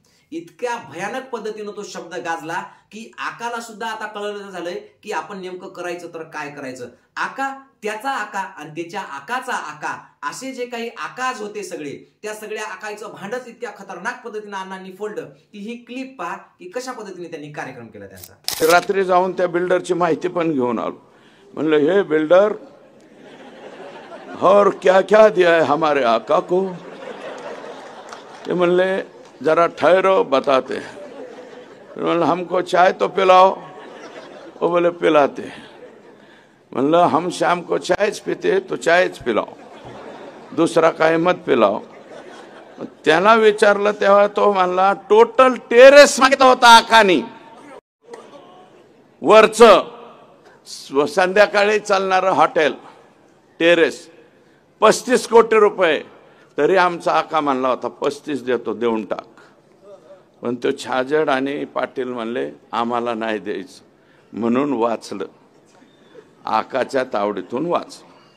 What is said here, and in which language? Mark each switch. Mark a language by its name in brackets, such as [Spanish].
[Marathi] इतक्या भयानक पद्धतीनं तो शब्द गाजला की आकाला सुद्धा आता कळलं झालंय की आपण नेमकं करायचं तर काय करायचं. आका, त्याचा आका आणि त्याच्या आकाचा आका, असे जे काही आकाज होते सगळे, त्या सगळ्या आकायचं भांडच इतक्या खतरनाक पद्धतीने अण्णांनी फोडलं की ही क्लिप पहा की कशा पद्धतीने त्यांनी कार्यक्रम केला त्यांचा. रात्री जाऊन त्या बिल्डरची माहिती पण घेऊन आलो. [Hindi] म्हणलं, हे बिल्डर और क्या क्या दिया है हमारे आका को? [Marathi] ते म्हणले, [Hindi] जरा ठहरो बताते. मतलब हमको चाय तो पिलाओ. वो बोले पिलाते. मतलब हम शाम को चाय पीते तो चाय पिलाओ, दूसरा काय मत पिलाओ. [Marathi] त्याला विचारलं तेव्हा तो म्हणला टोटल टेरेस मागितला होता आखानी, वरचं संध्याकाळी चालणारं हॉटेल टेरेस 35 कोटी रुपये. तरी आमचा आका म्हणला होता 35 देतो, देऊन टाक. पण तो छाजड आणि पाटील म्हणले आम्हाला नाही द्यायचं, म्हणून वाचलं, आकाच्या तावडीतून वाचलं.